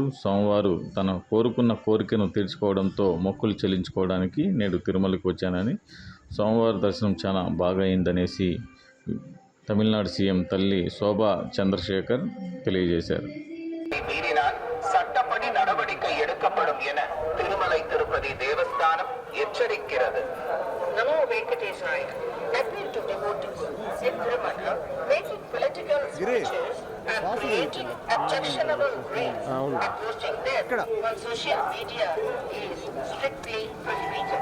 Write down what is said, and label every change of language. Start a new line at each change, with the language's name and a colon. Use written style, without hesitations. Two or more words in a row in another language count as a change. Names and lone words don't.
Telugu: సోమవారం తన కోరుకున్న కోరికను తీర్చుకోవడంతో మొక్కులు చెల్లించుకోవడానికి నేడు తిరుమలకు వచ్చానని, సోమవారం దర్శనం చాలా బాగా అయిందనేసి తమిళనాడు సీఎం తల్లి శోభా చంద్రశేఖర్ తెలియజేశారు.
Tamil: சட்டப்படி நடவடிக்கை எடுக்கப்படும் என திருமலை திருப்பதி தேவஸ்தானம் எச்சரிக்கிறது. நமோ வெங்கடேசாய.
English: Appeal to devotees in Tirumala making political speeches and creating objectionable reels and posting them on social media is strictly prohibited.